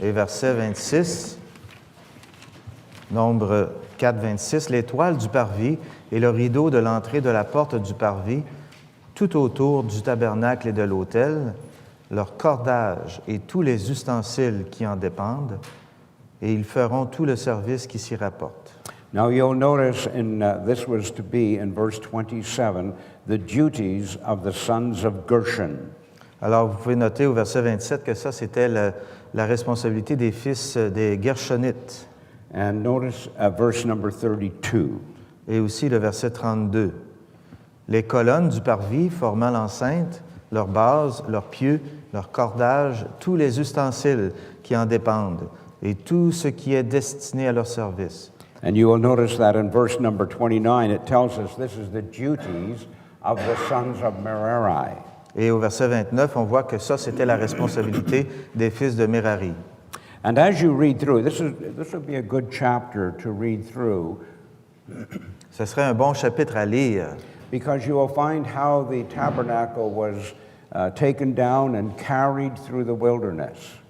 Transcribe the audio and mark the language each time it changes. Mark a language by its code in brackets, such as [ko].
[fr] et verset 26. Nombre 4, 26. Les toiles du parvis et le rideau de l'entrée de la porte du parvis, tout autour du tabernacle et de l'autel, leur cordage et tous les ustensiles qui en dépendent, et ils feront tout le service qui s'y rapporte. [en] Now you'll notice this was to be in verse 27, the duties of the sons of Gershon. [fr] Alors, vous pouvez noter au verset 27 que ça, c'était la responsabilité des fils des Gershonites. [en] And notice verse number 32. [fr] Et aussi le verset 32. Les colonnes du parvis formant l'enceinte, leurs bases, leurs pieux, leurs cordages, tous les ustensiles qui en dépendent, et tout ce qui est destiné à leur service. [en] And you will notice that in verse number 29, it tells us this is the duties of the sons of Merari. [fr] Et au verset 29, on voit que ça, c'était la responsabilité des fils de Merari. [en] And as you read through, this would be a good chapter to read through, [fr] Ce serait un bon chapitre à lire, [en] because you will find how the tabernacle was taken down and carried through the wilderness.